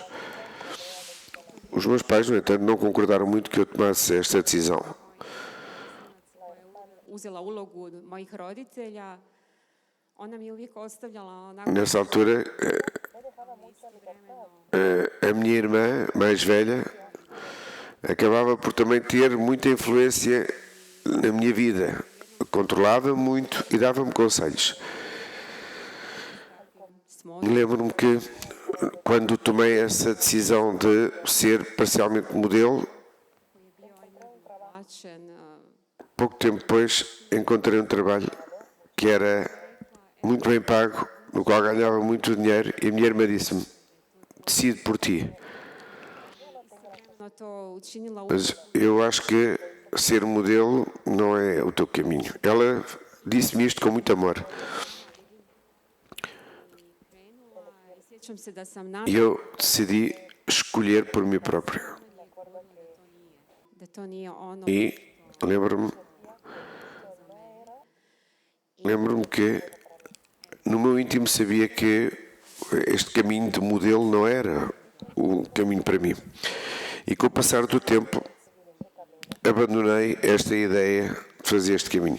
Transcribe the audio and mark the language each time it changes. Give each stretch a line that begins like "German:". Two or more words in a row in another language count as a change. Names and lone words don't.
Portuguese: Os meus pais, no entanto, não concordaram muito que eu tomasse esta decisão.
Croatian: uzela ulogu mojih roditelja, ona mi je uvijek ostavljala onako
Portuguese: Nessa altura, a minha irmã mais velha acabava por também ter muita influência na minha vida. Controlava muito e dava-me conselhos. Lembro-me que quando tomei essa decisão de ser parcialmente modelo,
Croatian: plaćen,
Portuguese: pouco tempo depois encontrei um trabalho que era muito bem pago, no qual ganhava muito dinheiro, e a minha irmã disse-me: decide por ti.
Croatian: no to učinila
Portuguese: Mas eu acho que ser modelo não é o teu caminho. Ela disse-me isto com muito amor.
Croatian: krenula i sjećam se da sam
Portuguese: E eu decidi escolher por mim próprio.
Croatian: da to nije ono
Portuguese: E lembro-me que no meu íntimo sabia que este caminho de modelo não era o caminho para mim. E com o passar do tempo abandonei esta ideia de fazer este caminho.